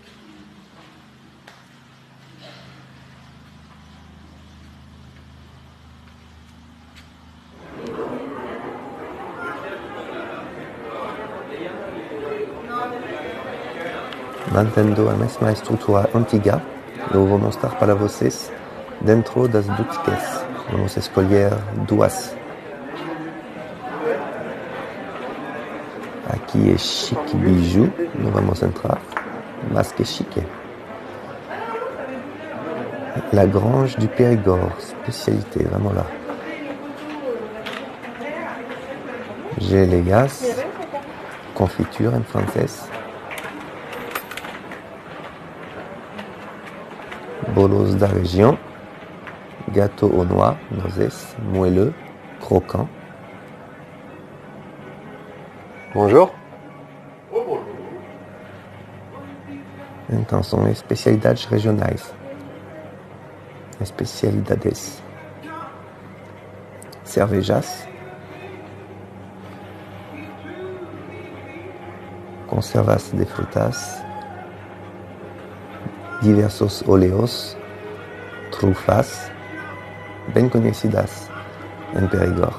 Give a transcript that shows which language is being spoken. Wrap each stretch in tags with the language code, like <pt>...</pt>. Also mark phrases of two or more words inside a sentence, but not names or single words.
<pt>Mantendo a mesma estrutura antiga, eu vou mostrar para vocês dentro das boutiques. Vamos escolher duas. Aqui é chique bijou, não vamos entrar, mas que chique.</pt> <fr>La Grange du Périgord, spécialité,</fr> <pt>vamos lá. Gélégas, confiture em francês. Bolos da région,</pt> <fr>gâteau aux noix,</fr> <pt>nozes,</pt> <fr>moelleux, croquant. Bonjour.</fr> <pt>Então são especialidades regionais. Especialidades. Cervejas. Conservas de frutas. Diversos óleos. Trufas. Bem conhecidas em Périgord.</pt>